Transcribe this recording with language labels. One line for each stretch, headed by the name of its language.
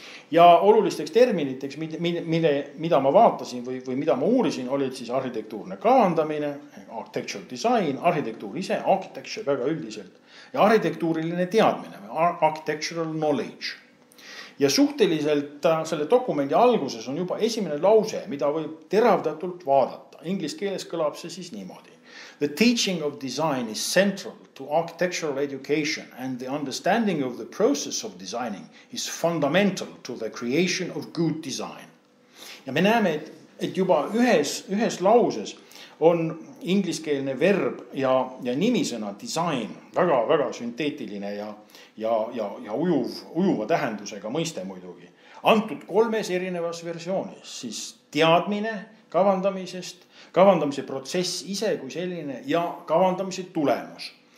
Estonian: Ja olulisteks terminiteks, mida ma vaatasin või mida ma uurisin, olid siis arhitektuurne kavandamine, architectural design, arhitektuur ise, architecture väga üldiselt ja arhitektuuriline teadmine, architectural knowledge. Ja suhteliselt selle dokumendi alguses on juba esimene lause, mida võib teravdatult vaadata. Inglis keeles kõlab see siis niimoodi.
English: The teaching of design is central to architectural education and the understanding of the process of designing is fundamental to the creation of good design.
Estonian: Ja me näeme, et juba ühes lauses on ingliskeelne verb ja nimisõna design väga sünteetiline ja ujuva tähendusega mõiste muidugi. Antud kolmes erinevas versioonis, siis teadmine kavandamisest, kavandamise protsess ise kui selline ja kavandamise tulemus.